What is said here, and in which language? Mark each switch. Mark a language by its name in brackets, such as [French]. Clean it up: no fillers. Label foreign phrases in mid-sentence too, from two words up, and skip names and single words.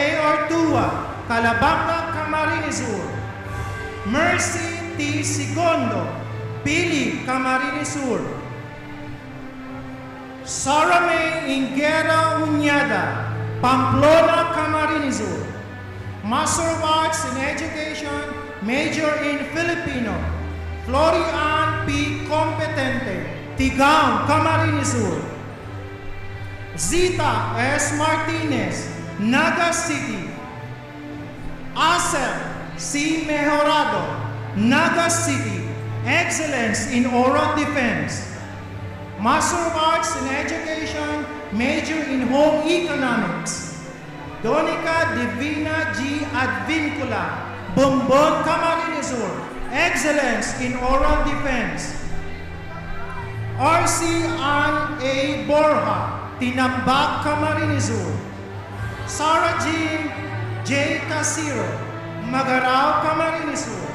[English] Ortua, Calabanga, Camarines-Sur. Mercy T. Sigondo, Pili, Camarines-Sur. Sara May Ingera Uñada, Pamplona, Camarines-Sur. Master of Arts in Education, Major in Filipino. Florian P. Competente, Tigam, Camarines-Sur. Zita S. Martinez, Naga City. Asel C. Mejorado, Naga City, Excellence in Oral Defense. Master of Arts in Education, Major in Home Economics. Donica Divina G. Advincula, Bombon, Camarines-Sur, Excellence in Oral Defense. R.C. Ann A. Borja, Tinambak, Camarines-Sur. Sarah Jean J. Casiro, Magarao, Camarines-Sur.